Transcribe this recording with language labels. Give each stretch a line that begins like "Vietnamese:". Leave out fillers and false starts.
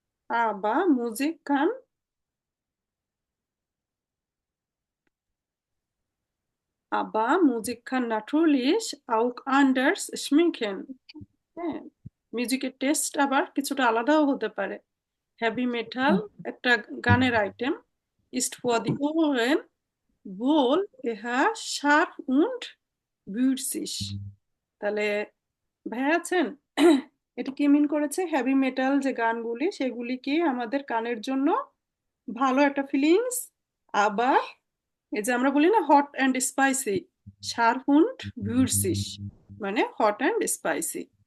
German: Aber Musik kann aber Musik kann natürlich auch anders schmecken.
Bangla: হ্যাঁ, মিউজিকের test আবার কিছুটা আলাদাও হতে পারে। হেভি মেটাল একটা গানের item,
German: ist für die Ohren wohl eher scharf und würzig.
Bangla: তাহলে ভাইয়া আছেন? এটা কি মিন করেছে? হেভি মেটাল যে গানগুলি সেগুলি কি আমাদের কানের জন্য ভালো একটা ফিলিংস, আবার এই যে আমরা বলি না hot and spicy,
German: scharf und würzig,
Bangla: মানে হট অ্যান্ড স্পাইসি।